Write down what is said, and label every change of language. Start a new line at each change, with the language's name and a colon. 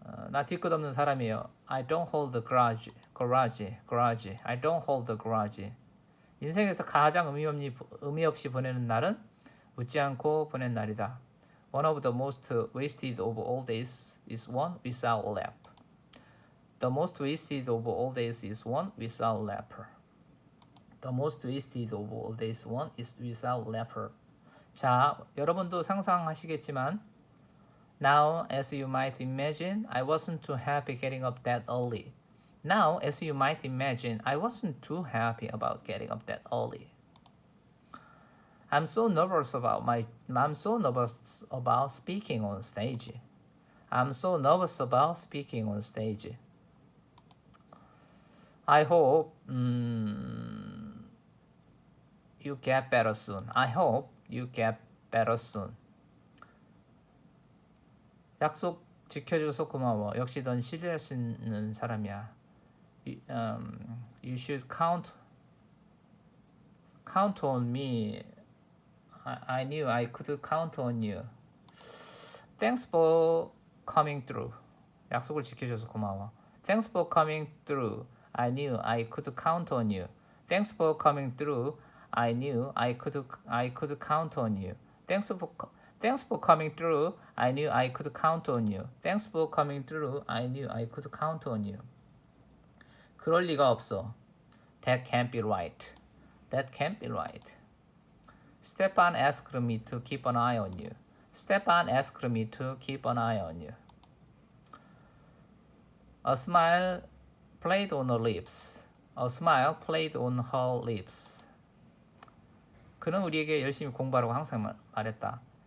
Korean: 나 뒤끝 없는 사람이에요.
English: I don't hold the grudge. I don't hold the grudge.
Korean: 인생에서 가장 의미 없이 보내는 날은 웃지 않고 보낸 날이다.
English: One of the most wasted of all days is one without laugh. The most wasted of all days is one without laughter. The most wasted of all days one is without laughter.
Korean: 자, 여러분도 상상하시겠지만
English: Now, as you might imagine, I wasn't too happy getting up that early. Now, as you might imagine, I wasn't too happy about getting up that early. I'm so nervous about speaking on stage. I'm so nervous about speaking on stage. I hope you get better soon. I hope you get better soon.
Korean: 약속 지켜줘서 고마워. 역시 넌 신뢰할 수 있는 사람이야.
English: You should count on me. I knew I could count on you. Thanks for coming through.
Korean: 약속을 지켜줘서 고마워.
English: Thanks for coming through. I knew I could count on you. Thanks for coming through. I knew I could count on you. Thanks for coming through. I knew I could count on you. Thanks for coming through. I knew I could count on you.
Korean: 그럴 리가 없어.
English: That can't be right. That can't be right. Stepan asked me to keep an eye on you. Stepan asked me to keep an eye on you. A smile played on her lips. A smile played on her lips.
Korean: 그는 우리에게 열심히 공부하라고 항상 말했다.